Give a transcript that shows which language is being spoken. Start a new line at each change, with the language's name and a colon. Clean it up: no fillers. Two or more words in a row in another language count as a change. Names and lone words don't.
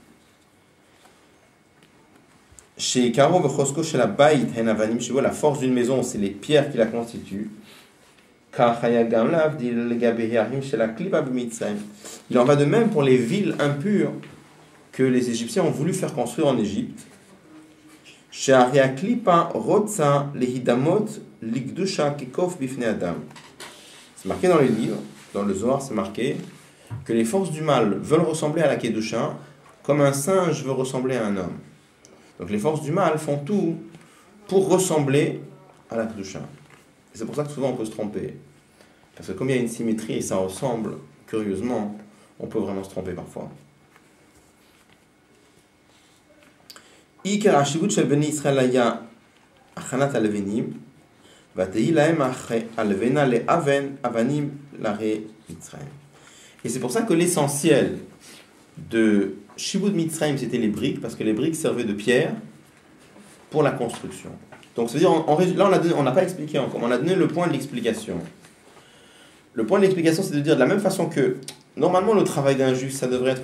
French: Chez Karo Vechosko, chez la Baït, la force d'une maison, c'est les pierres qui la constituent. Il en va de même pour les villes impures que les Égyptiens ont voulu faire construire en Égypte.
Hebrew: שהרי הקליפה רוצה להידמות לקדושה כקוף בפני אדם.
French: C'est marqué dans les livres, dans le Zohar, c'est marqué que les forces du mal veulent ressembler à la Kedusha comme un singe veut ressembler à un homme. Donc les forces du mal font tout pour ressembler à la Kedusha. Et c'est pour ça que souvent on peut se tromper. Parce que comme il y a une symétrie et ça ressemble, curieusement, on peut vraiment se tromper parfois.
Hebrew: עיקר חשיבות של בני ישראל היה אחנת הלבנים, ותהי להם הלבנה לאבן אבנים לערי מצרים.
French: Et c'est pour ça que l'essentiel de
Hebrew: שעבוד מצרים,
French: c'était les briques, parce que les briques servaient de pierre pour la construction. Donc, c'est-à-dire, là, on n'a pas expliqué encore, on a donné le point de l'explication. Le point de l'explication, c'est de dire de la même façon que, normalement, le travail d'un juif, ça devrait être quoi?